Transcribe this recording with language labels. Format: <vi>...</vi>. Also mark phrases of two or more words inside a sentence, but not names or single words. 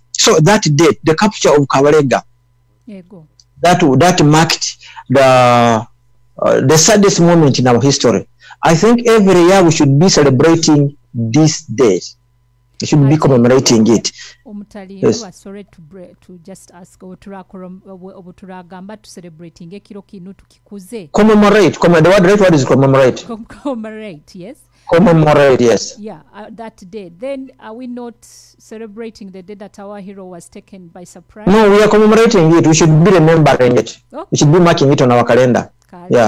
<en>So that date, the capture of Kabaleega, that marked the saddest moment in our history. I think every year we should be celebrating this day. We should be commemorating it. Omutalindwa, sorry to just ask obuturagamba to celebrating</en> <nyo>ekiro kinu tukikuze.</nyo> <en>Commemorate. The word right is commemorate. Commemorate, yes. Commemorate, yes. Yeah, that day. Then are we not celebrating the day that our hero was taken by surprise? No, we are commemorating it. We should be remembering it. Okay. We should be marking it on our calendar. Yeah.</en>